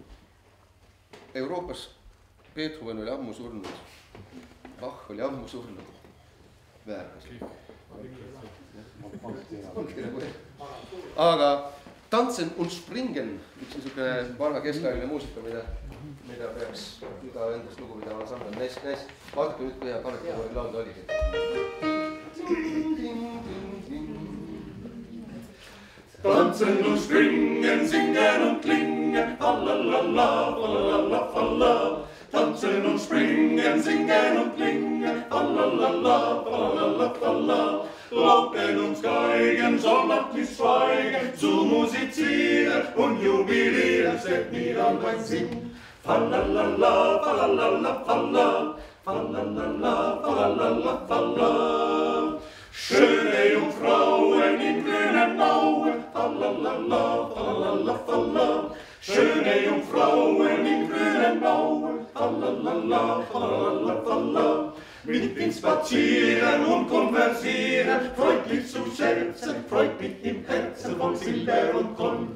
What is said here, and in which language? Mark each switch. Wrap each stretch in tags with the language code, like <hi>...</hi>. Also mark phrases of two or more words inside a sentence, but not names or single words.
<et>Euroopas Beethoven oli ammu surnud, Bach oli ammu surnud, väärkas.</et> <de>Aga Tanzen und Springen,</de> <et>üks niisugune vana keskaegne muusika, mida peaks iga endast lugupidava ansambel. Näis, vaadake nüüd, kui hea Kanepi koori laulda oligi.</et> <de>Tanzen und springen, singen und klingen, fallalala, fallalala, falla. Tanzen und springen, singen und klingen, fallalala, fallalala, falla. Lauten uns Geigen, sonnachtlich schweigen, zu musizieren und jubilieren, seht mir an mein Sinn. Fallalala, fallalala, falla, fallalala, fallalala, falla. Schöne Jungfrauen in grünen Mauern, fallalala, fallalala, falla. Schöne Jungfrauen in grünen Mauern, fallalala, fallalala, falla. Mit ihm spazieren und konversieren, freundlich zu scherzen, freut mich im Herzen von Silber und Gold.</de>